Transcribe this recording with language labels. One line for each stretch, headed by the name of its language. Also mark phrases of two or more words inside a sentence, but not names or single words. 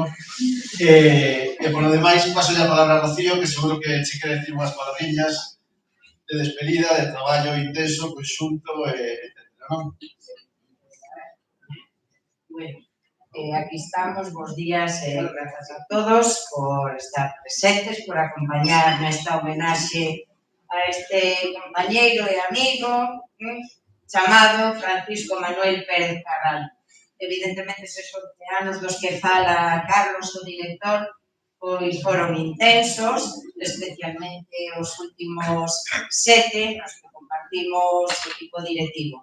Spanish: Por lo demás, paso ya a palabra a Rocío, que seguro que se quiere decir unas palabrillas de despedida, de trabajo intenso, conjunto, etcétera, ¿no? Bueno, aquí estamos, buenos días, gracias a todos por estar presentes,
Galician: por acompañar nesta homenaxe a este compañeiro e amigo chamado Francisco Manuel Pérez Carral. Evidentemente, eses 11 anos dos que fala Carlos, o director, pois foron intensos, especialmente os últimos 7, nos que compartimos o equipo directivo.